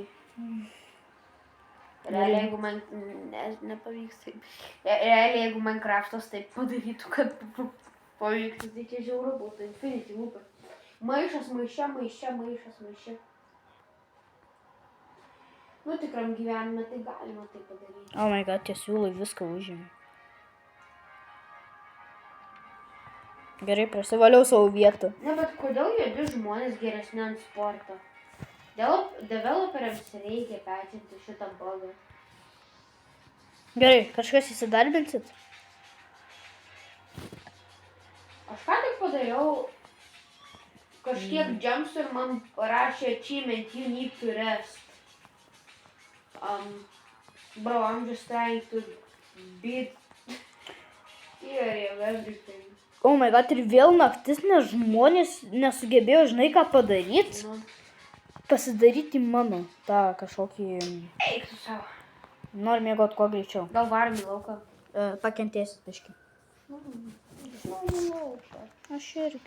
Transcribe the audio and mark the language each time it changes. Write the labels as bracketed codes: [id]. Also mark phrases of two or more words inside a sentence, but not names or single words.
[lt] Realiai, jeigu man nepavyks taip. Realiai, jeigu Minecraftas taip padarytų, kad pavyktų, tai čia žiauru būtų. Infinity būtų. Maišas, maiše. Nu, tikram gyvenime tai galima tai padaryti. [en] Oh my god, [lt] tie siūlai viską užėmė. Gerai, prasivaliau savo vietą. Ne, bet kodėl juodi žmonės geresni ant sporto? Developeriams reikia pečinti šitą bugą. Gerai, kažkas įsidarbinsit? Aš ką tik padariau kažkiek jumpsų ir man parašė [en] achievement, you need to rest. Bro, I'm just trying to beat theory of everything. Oh my god, [lt] ir vėl naktis, nes žmonės nesugebėjo, žinai, ką padaryti. Nu. Pasidaryti mano tą kažkokį... Eik su savo. Noriu mėgot kuo greičiau. Gal varom į lauką? Pakentėsit, biškį. Aš irgi.